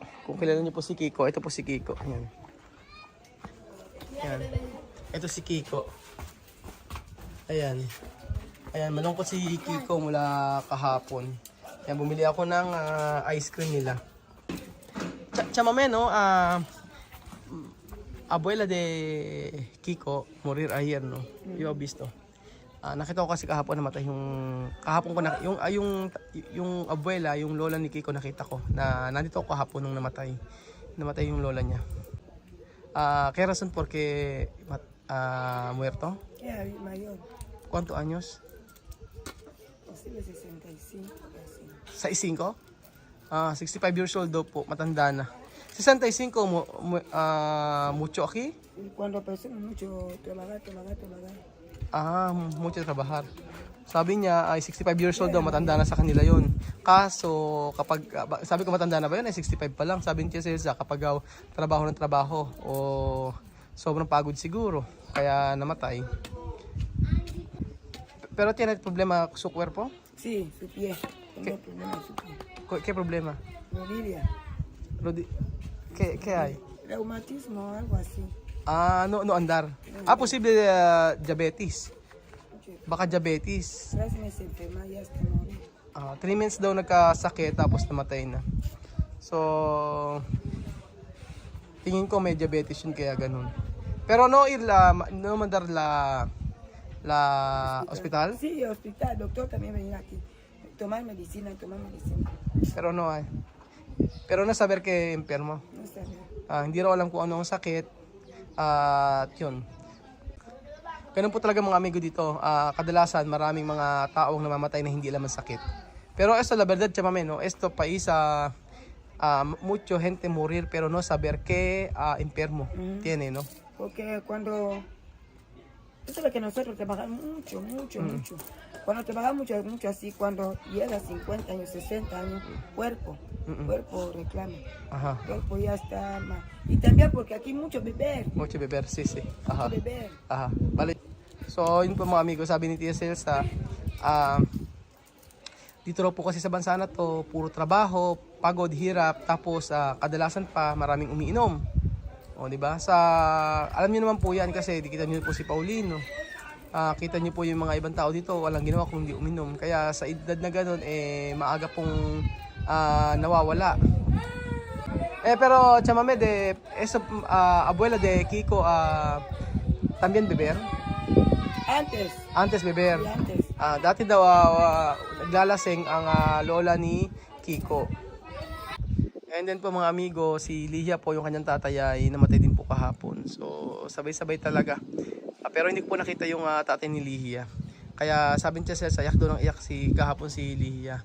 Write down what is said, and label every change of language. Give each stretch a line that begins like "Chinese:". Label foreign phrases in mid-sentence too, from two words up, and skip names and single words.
Filipino: Kung kilala niyo po si Kiko, ito po si Kiko. Ayan. Ayan. Ito si Kiko. Ayan. Ayan, malungkot si Kiko mula kahapon. Ayan, bumili ako ng
English: ice cream
Filipino: nila.
Spanish: Chamame, no? Abuela de Kiko, morir ayer, no? Yo visto.
Filipino: Nakita ko kasi kahapon namatay kahapon ko yung abuela, yung lola ni Kiko nakita ko na nandito ako kahapon nung namatay yung lola niya.
Spanish: ¿Qué razón porque muerto? Ya, mayor. ¿Cuántos años? Posible 65.
Filipino: Sa 65? 65
English: years old
Filipino: daw po, matanda na.
Spanish: 65 mucho aquí? Y cuando persona mucho trabajar. Mucho trabajar.
Filipino: Sabi niya ay 65
English: years old
Filipino: daw, matanda na sa kanila yun. Kaso kapag sabi ko matanda na ba yun ay 65 pa lang. Sabi niya sa kapag trabaho ng trabaho o sobrang pagod siguro kaya namatay.
Spanish: Pero tiene problema su cuerpo? Sí, su pie. Tengo problema en su pie. ¿Qué problema? Rodilla. ¿Qué hay? Reumatismo o algo así. No andar. Posible diabetes.
Filipino: Baka diabetes.
Spanish: 3 meses enferma ya hasta morir.
Filipino: 3 months daw nagkasakit tapos namatay na. So, tingin ko may diabetes yun kaya ganun.
Spanish: Pero no mandar la hospital? Sí, hospital. Doctor también venía aquí. Tomar medicina. Pero no ay. Pero no saber que enfermo. No sabía.
Filipino: Hindi raw alam kung ano ang sakit. At yun. Ganun po talaga mga amigo dito. Kadalasan maraming mga taong namamatay na hindi alam ang sakit.
Spanish: Pero esto la verdad, chamame, no? Esto país mucho gente morir pero no saber que enfermo tiene, no? Porque cuando... Eso es lo que nosotros trabajamos mucho. Cuando trabajamos mucho así, cuando llega a 50 años, 60 años, cuerpo reclama. Ajá. Cuerpo ya está mal. Y también porque aquí mucho beber. Mucho beber, sí. Ajá. Mucho beber. Aha. Bali.
Filipino: So, yun po mga amigo, sabi ni Tia Celsa, dito raw po kasi sa bansa na to, puro trabaho, pagod, hirap, tapos kadalasan pa maraming umiinom. O, di ba? Alam niyo naman po yan kasi kita niyo po si Paulino. Kita niyo po yung mga ibang tao dito, walang ginawa kundi uminom. Kaya sa edad na ganoon, maaga pong nawawala.
Spanish: Pero chamame abuela de Kiko, también beber? Antes beber. Y antes.
Filipino: Dati daw naglalasing ang lola ni Kiko.
English: And then
Filipino: po mga amigo, si Lihia po yung kanyang tatay ay namatay din po kahapon. So sabay-sabay talaga. Pero hindi ko po nakita yung tatay ni Lihia. Kaya sabi niya sa iyak doon ng iyak kahapon si Lihia.